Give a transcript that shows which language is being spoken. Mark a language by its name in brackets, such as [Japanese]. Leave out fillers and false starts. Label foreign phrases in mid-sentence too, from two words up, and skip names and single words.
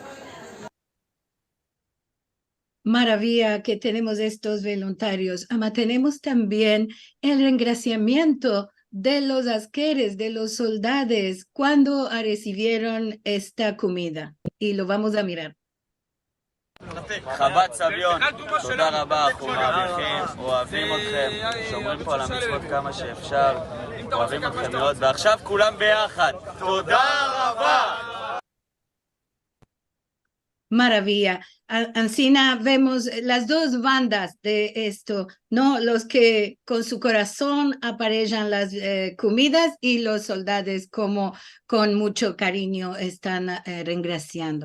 [Ladino] Maravilla que tenemos estos voluntarios. Ama, tenemos también el engraciamiento de los asqueres, de los soldados, cuando recibieron esta comida. Y lo vamos a mirar. [Hebrew] חב"ד סביון, תודה רבה, אנחנו מעריכים, אוהבים אתכם, שומרים פה על המצוות כמה שאפשר, אוהבים אתכם מאוד, ועכשיו כולם ביחד, תודה רבה! [Ladino] Maravilla. Ancina vemos las dos bandas de esto, ¿no? Los que con su corazón aparejan las comidas y los soldados como con mucho cariño están reingraciando.